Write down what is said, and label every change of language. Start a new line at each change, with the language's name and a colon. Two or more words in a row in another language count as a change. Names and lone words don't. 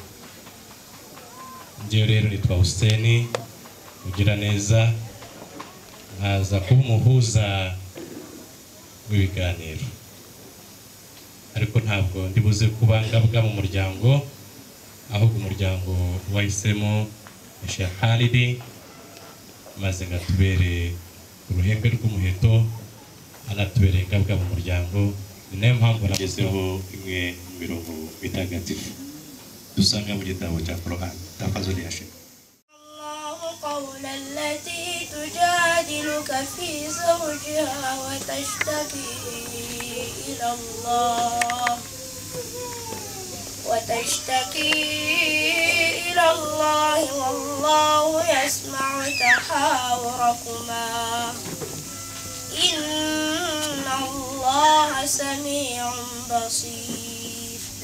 Kinyarwanda: Njyewe rero nitwa Hussein ugira neza, nkaza kuba umuhuza w'ibiganiro, ariko ntabwo ndibuze kuba ngabwa mu muryango, ahubwo umuryango wahisemo Sheikh Khalid maze ngatubere uruhembe rw'umuheto, anatubereye ngabwa mu muryango. Ni nayo mpamvu nagezeho imwe mu mirongo mitagatifu dusanga mu gitabo cya Qur'an.
Swahili: Tafadhali ya Sheikh.
Arabic: الله قول التي تجادلك في زوجها وتشتكي إلى الله والله يسمع تحاوركما إن الله سميع بصير.